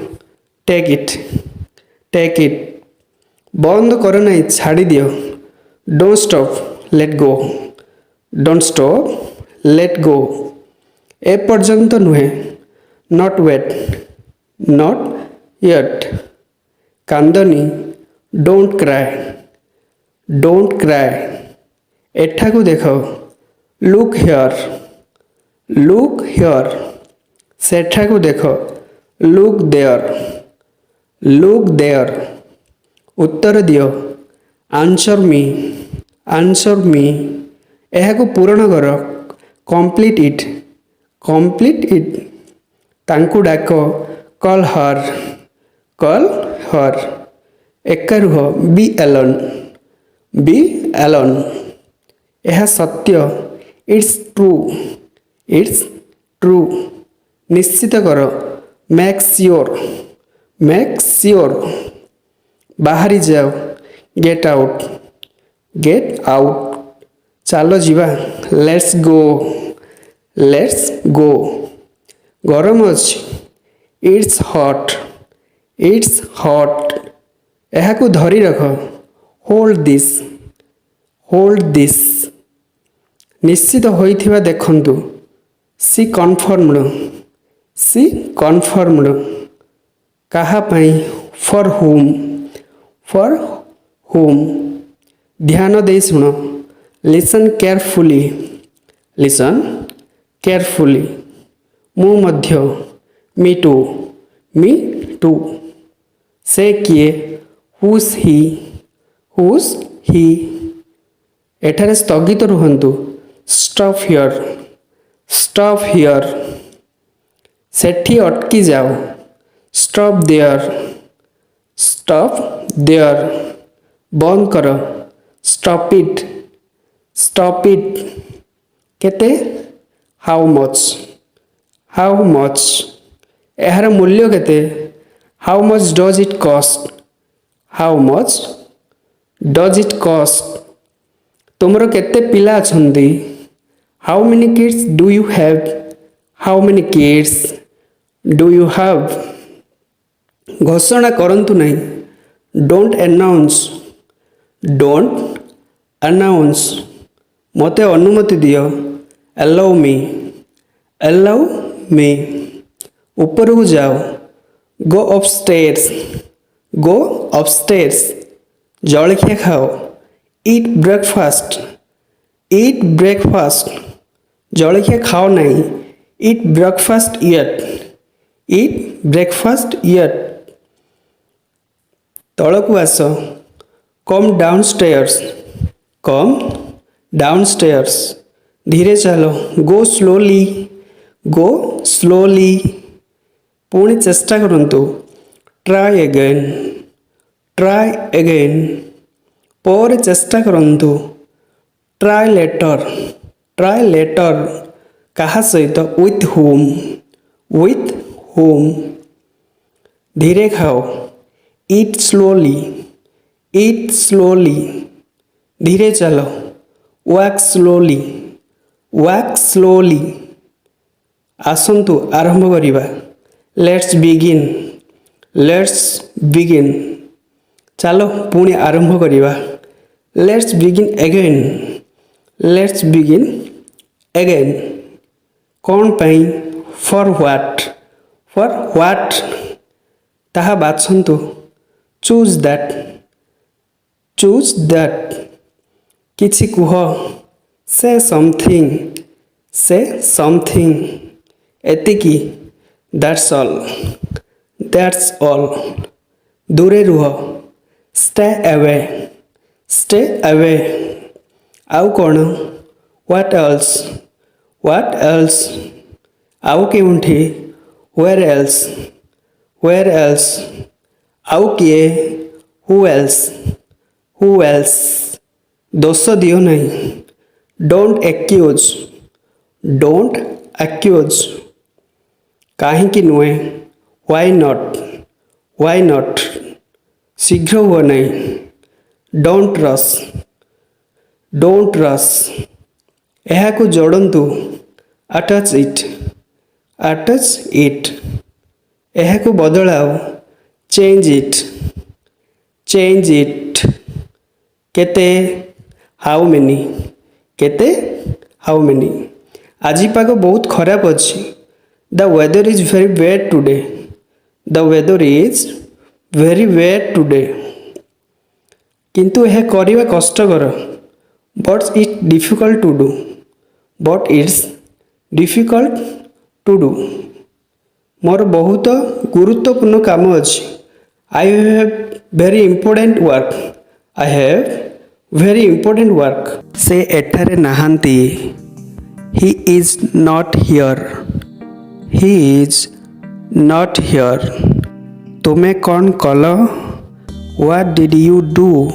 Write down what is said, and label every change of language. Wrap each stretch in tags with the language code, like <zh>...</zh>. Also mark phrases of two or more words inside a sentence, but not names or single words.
<en>take it</en> <or>ବନ୍ଦ କର ନାହିଁ ଛାଡ଼ିଦିଅ</or> <en>don't stop let go don't stop let go</en> <or>ଏପର୍ଯ୍ୟନ୍ତ ନୁହେଁ</or> <en>not yet କାନ୍ଦନି don't cry</en> <or>ଏଠାକୁ ଦେଖ</or> <en>look here</en> <or>ସେଠାକୁ ଦେଖ</or> <en>look</en> <or>there ଉତ୍ତର ଦିଅ</or> <en>answer me</en> <or>ଏହାକୁ ପୂରଣ କର</or> <en>complete it</en> <or>ତାଙ୍କୁ ଡାକ</or> <en>call her</en> <or>ଏକା ରୁହ</or> <en>be alone</en> <or>ଏହା ସତ୍ୟ it's</or> <en>true</en> <or>ନିଶ୍ଚିତ କର</or> <en>make sure</en> <or>ବାହାରି ଯାଅ</or> <en>get out</en> <or>ଚାଲ ଯିବା</or> <en>let's go</en> <or>ଗରମ ଅଛି</or> <en>it's hot</en> <or>ଏହାକୁ ଧରି ରଖ</or> <en>hold this</en> <or>ନିଶ୍ଚିତ ହୋଇଥିବା ଦେଖନ୍ତୁ</or> <en>she confirmed</en> <or>କାହା ପାଇଁ for whom ଧ୍ୟାନ ଦେଇ ଶୁଣ</or> <en>listen carefully</en> <or>ମୁଁ ମଧ୍ୟ</or> <en>me too</en> <or>ସେ କିଏ</or> <en>who's he</en> <or>ଏଠାରେ ସ୍ଥଗିତ ରୁହନ୍ତୁ</or> <en>stop here</en> <or>ସେଠି ଅଟକି ଯାଅ stop</or> <en>there</en> <or>ବନ୍ଦ କର</or> <en>stop it କେତେ how much</en> <or>ଏହାର ମୂଲ୍ୟ କେତେ</or> <en>how much does it</en> <or>cost ତୁମର କେତେ ପିଲା ଅଛନ୍ତି</or> <en>how many kids do you have</en> <or>ଘୋଷଣା କରନ୍ତୁ ନାହିଁ</or> <en>don't announce</en> <or>ମୋତେ ଅନୁମତି ଦିଅ allow</or> <en>me</en> <or>ଉପରକୁ ଯାଅ</or> <en>go upstairs</en> <or>ଜଳଖିଆ ଖାଅ</or> <en>eat</en> <or>breakfast ଜଳଖିଆ ଖାଅ ନାହିଁ</or> <en>eat breakfast yet</en> <or>ତଳକୁ ଆସ</or> <en>come downstairs</en> <or>ଧୀରେ ଚାଲ go slowly ପୁଣି ଚେଷ୍ଟା କରନ୍ତୁ</or> <en>try again</en> <or>ପରେ ଚେଷ୍ଟା କରନ୍ତୁ</or> <en>try later</en> <or>କାହା ସହିତ with</or> <en>whom</en> <or>ଧୀରେ ଖାଅ</or> <en>eat slowly</en> <or>ଧୀରେ ଚାଲ</or> <en>walk</en> <or>slowly ଆସନ୍ତୁ ଆରମ୍ଭ କରିବା</or> <en>let's begin</en> <or>ଚାଲ ପୁଣି ଆରମ୍ଭ କରିବା</or> <en>let's begin again</en> <or>କ'ଣ ପାଇଁ</or> <en>for what</en> <or>ତାହା ବାଛନ୍ତୁ</or> <en>choose that</en> <or>କିଛି କୁହ</or> <en>say something ଏତିକି that's all</en> <or>ଦୂରେ ରୁହ</or> <en>stay stay away।</en> <or>ଆଉ କ'ଣ?</or> <en>what else? what else?</en> <or>ଆଉ କେଉଁଠି?</or> <en>where else? where else?</en> <or>ଆଉ କିଏ?</or> <en>who else? who else?</en> <or>ଦୋଷ ଦିଅ ନାହିଁ।</or> <en>don't accuse। don't accuse।</en> <or>କାହିଁକି ନୁହେଁ?</or> <en>why not? why not?</en> <or>ଶୀଘ୍ର ହୁଅ ନାହିଁ।</or> <en>don't rush। don't rush।</en> <or>ଏହାକୁ ଯୋଡ଼ନ୍ତୁ।</or> <en>attach it। attach it।</en> <or>ଏହାକୁ ବଦଳାଅ।</or> <en>change it। change it। କେତେ? how many? କେତେ? how many?</en> <or>ଆଜି ପାଗ ବହୁତ ଖରାପ ଅଛି।</or> <en>the weather is very bad today। the weather is very bad today।</en> <or>କିନ୍ତୁ ଏହା କରିବା କଷ୍ଟକର।</or> <en>but it's difficult to do। but it's difficult to do।</en> <or>ମୋର ବହୁତ ଗୁରୁତ୍ୱପୂର୍ଣ୍ଣ କାମ ଅଛି।</or> <en>I have very important work। I have very important work।</en> <or>ସେ ଏଠାରେ ନାହାନ୍ତି।</or> <en>He is not here। He is not here।</en> <or>ତୁମେ କ'ଣ କଲ?</or> <en>What did you do?</en>